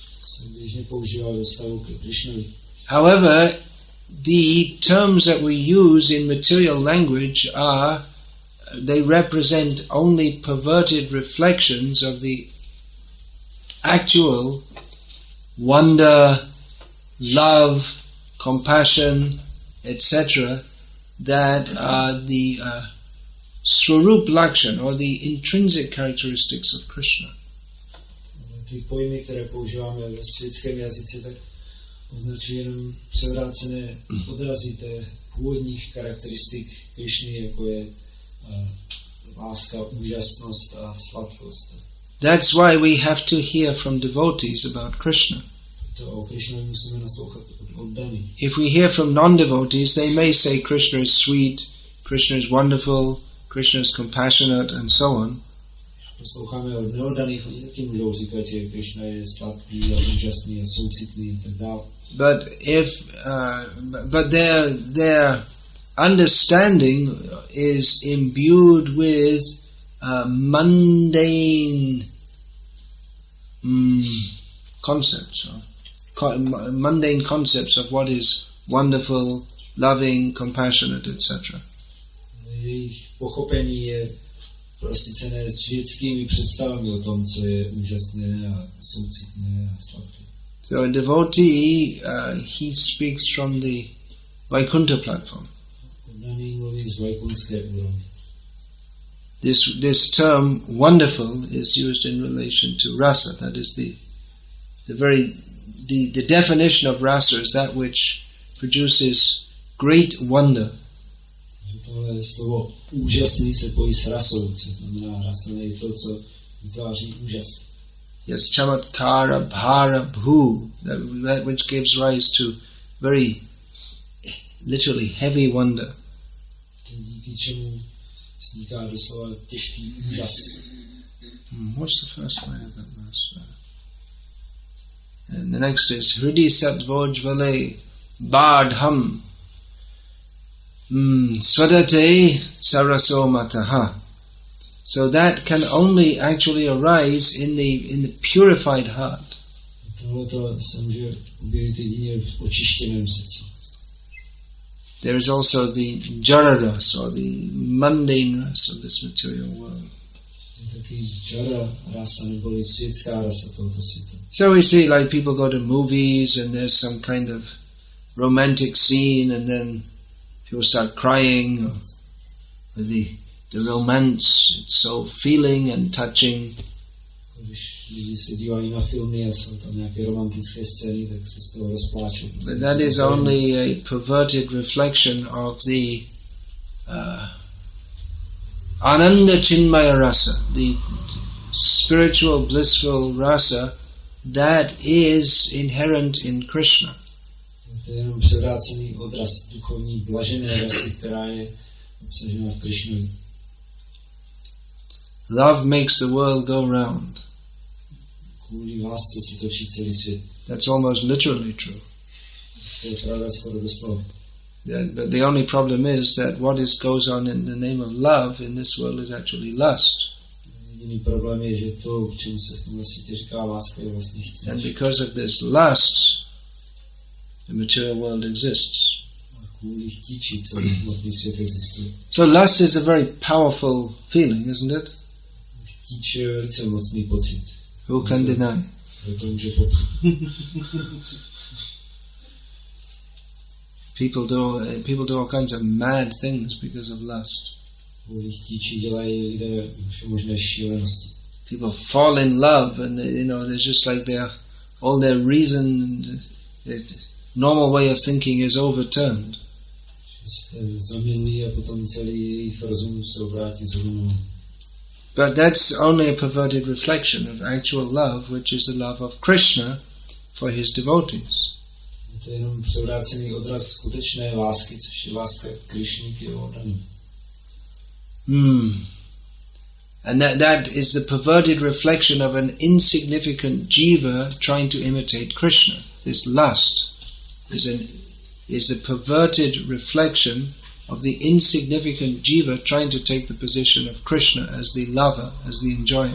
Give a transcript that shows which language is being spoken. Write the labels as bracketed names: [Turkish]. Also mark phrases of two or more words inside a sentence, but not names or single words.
[English] However, the terms that we use in material language they represent only perverted reflections of the actual wonder, love, compassion, etc., that are the [Sanskrit] स्वरूप लक्षण, [English] or the intrinsic characteristics of Krishna. [Czech] Ty pojmy, které používáme ve světském jazyce, tak označují jenom převrácené odrazy těch původních charakteristik Krišny, jako je láska, úžasnost a sladkost. [English] That's why we have to hear from devotees about Krishna. If we hear from non-devotees, they may say Krishna is sweet, Krishna is wonderful, Krishna is compassionate, and so on. [Czech] posloucháme od neoddaných, oni taky můžou říkat, že Krishna je sladký a úžasný a soucitný a tak dále. [English] But their understanding is imbued with mundane concepts, mundane concepts of what is wonderful, loving, compassionate, etc. [Czech] Jejich pochopení je prosycené světskými představami o tom, co je úžasné a soucitné a sladké. [English] So a devotee, he speaks from the Vaikuntha platform. [Czech] Oddaný mluví z vajkunské úrovně. [English] This term wonderful is used in relation to rasa. That is the definition of rasa is that which produces great wonder. [Czech] Tohle slovo úžasný se pojí s rasou, co znamená rasa je to, co vytváří úžas. [Sanskrit] Yes, चमत्कार भर भू, [English] that which gives rise to very literally heavy wonder. [Czech] Díky čemu vzniká doslova těžký úžas. [English] What's the first line of that verse? And the next is [Sanskrit] हृदि सत्त्वोज्ज्वले बाढं स्वदते स रसो मतः. [English] So that can only actually arise in the purified heart. [Czech] Tohleto se může objevit jedině v očištěném srdci. [English] There is also the [Sanskrit] जड रस, [English] or the mundane ras of this material world. [Czech] Taky [Sanskrit] जड रस [Czech] neboli světská rasa tohoto světa. [English] So we see like people go to movies and there's some kind of romantic scene and then people start crying, or the romance, it's so feeling and touching. [Czech] Když lidi se dívají na filmy a jsou tam nějaké romantické scény, tak se z toho rozpláčou. [English] But that is only a perverted reflection of the [Sanskrit] आनन्द चिन्मय रस, [English] the spiritual blissful rasa that is inherent in Krishna. [Czech] To je jenom převrácený odraz duchovní blažené rasy, která je obsažená v Krishnovi. [English] Love makes the world go round. [Czech] Kvůli lásce se točí celý svět. [English] That's almost literally true. [Czech] To je pravda skoro doslova. [English] But the only problem is that what goes on in the name of love in this world is actually lust. [Czech] Jediný problém je, že to, k čemu se v tomhle světě říká láska, je vlastně chtíč. [English] And because of this lust, the material world exists. [Czech] Kvůli chtíči celý hmotný svět existuje. [English] So lust is a very powerful feeling, isn't it? [Czech] Chtíč je velice mocný pocit. [English] Who can deny? [Czech] Kdo to může popřít? [English] People do all kinds of mad things because of lust. [Czech] Kvůli chtíči dělají lidé možné šílenosti. [English] People fall in love and there's just like all their reason and normal way of thinking is overturned. [Czech] Zamilují a potom celý jejich rozum se obrátí z rozumu. [English] But that's only a perverted reflection of actual love, which is the love of Krishna for his devotees. [Czech] To je jenom převrácený odraz skutečné lásky, což je láska Krishny k jeho oddaným. [English] And that is the perverted reflection of an insignificant jiva trying to imitate Krishna. This lust is the perverted reflection of the insignificant jiva trying to take the position of Krishna as the lover, as the enjoyer.